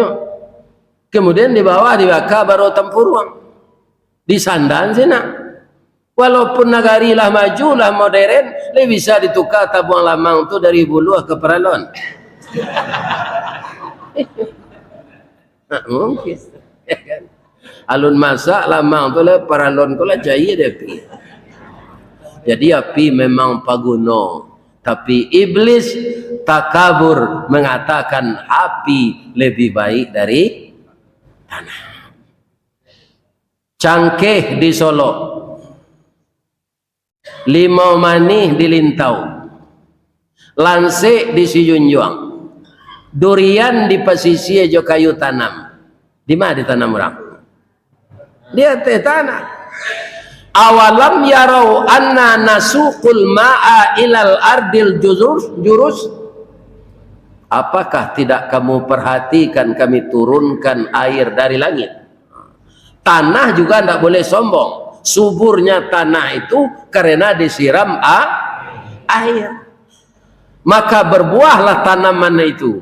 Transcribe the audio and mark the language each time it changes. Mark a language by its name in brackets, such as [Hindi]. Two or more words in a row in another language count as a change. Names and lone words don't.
[Indonesian] Kemudian di bawah dibakar baru tempurung. [Minangkabau] Di sandan sih nak. Walaupun negari lah maju lah modern, le bisa ditukar tabung lamang tu dari Buluh ke Peralon. [Indonesian] Nah, mungkin. [Minangkabau] Alun masak lamang tu lah Peralon tu lah jaya dia pi. Jadi api memang paguna. [Indonesian] Tapi iblis takabur mengatakan api lebih baik dari tanah. [Minangkabau] Cangkeh di Solo, limau manih di Lintau, lansik di Sijunjuang, durian di pesisir jo kayu tanam. [Indonesian] Di mana ditanam orang? Di atas tanah. [Arabic] أولم يروا أنا نسوق الماء إلى الأرض الجرز. [Indonesian] Apakah tidak kamu perhatikan kami turunkan air dari langit? Tanah juga tidak boleh sombong. Suburnya tanah itu karena disiram air. Maka berbuahlah tanaman itu.